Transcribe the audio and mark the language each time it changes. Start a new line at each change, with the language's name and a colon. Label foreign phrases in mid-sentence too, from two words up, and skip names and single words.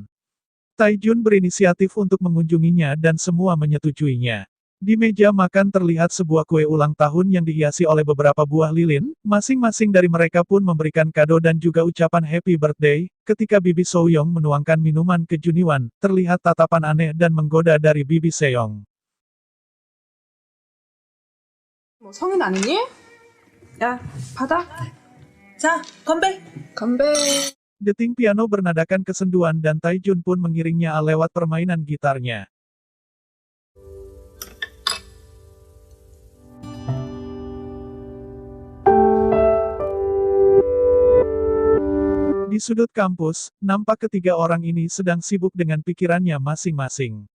Indonesian: Taejun berinisiatif untuk mengunjunginya dan semua menyetujuinya. Di meja makan terlihat sebuah kue ulang tahun yang dihiasi oleh beberapa buah lilin, masing-masing dari mereka pun memberikan kado dan juga ucapan
English: happy birthday.
Indonesian: Ketika Bibi Seoyong menuangkan minuman ke Juniwan, terlihat tatapan aneh dan menggoda dari Bibi Seong.
Korean: 뭐 성인 아니니? 야, 받아. 자, 건배! 건배.
Indonesian: Deting piano bernadakan kesenduan dan Taejun pun mengiringnya lewat permainan gitarnya. Di sudut kampus, nampak ketiga orang ini sedang sibuk dengan pikirannya masing-masing.